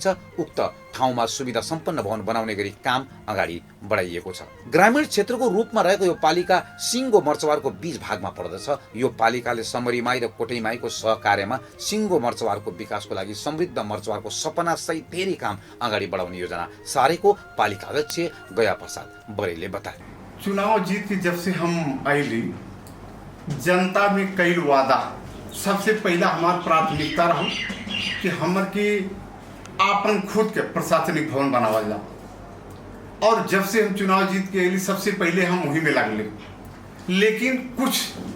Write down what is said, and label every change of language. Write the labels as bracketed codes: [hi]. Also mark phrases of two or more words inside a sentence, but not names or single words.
[ne] उक्त ठाउँमा सुविधा सम्पन्न भवन बनाउने गरी काम अगाडि बढाइएको छ। ग्रामीण क्षेत्रको रूपमा रहेको यो पालिका सिङ्गो मर्चवारको बीच भागमा पर्दछ। यो पालिकाले समरी माई र कोटै माईको सहकार्यमा सिङ्गो मर्चवारको विकासको लागि समृद्ध मर्चवारको सपना सहित धेरै काम अगाडि बढाउने योजना सारेको पालिका अध्यक्ष गया प्रसाद बरेलले बताए। [bho] चुनाव जीत के जब से हम आइली जनता में कई वादा, सबसे पहला हमारी प्राथमिकता रहा कि हमर के आपन खुद के प्रशासनिक भवन बनावल जाओ। और जब से हम चुनाव जीत के अली सबसे पहले हम वही में लगले।